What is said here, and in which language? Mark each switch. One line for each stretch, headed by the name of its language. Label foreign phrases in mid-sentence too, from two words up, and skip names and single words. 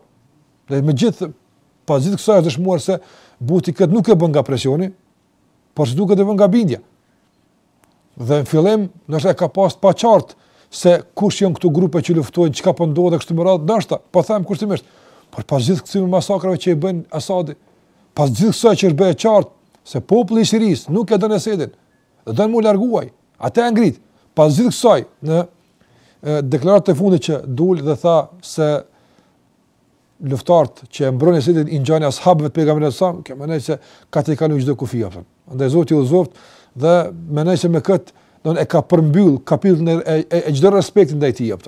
Albanian: Dhe megjithë pas gjithë kësaj është dëshmuar se buti këtë nuk e bën nga presioni, por se duket e bën nga bindja. Dhe në fillim ndoshta ka pas pa qartë se kush janë këtu grupe që luftojnë, çka po ndodhe kështu më radh, ndoshta po them kushtimisht. Por pas gjithë këtyre masakrave që i bën Asadi, pas gjithë kësaj që është bërë qartë se populli i Sirisë nuk e don Asadin, don mu larguaj. Atë e ngrit. Pas gjithë kësaj në deklaratën e fundit që dul dhe tha se luftarët që e mbrojnë Asadin i ngjajnë ashabëve të pejgamberit sa, kjo mendoj se ka të kaluar çdo kufi apo. Andaj Zoti u zoft dhe mendoj se me këtë e ka përmbyll kapitullin e çdo respekti ndaj tij apo.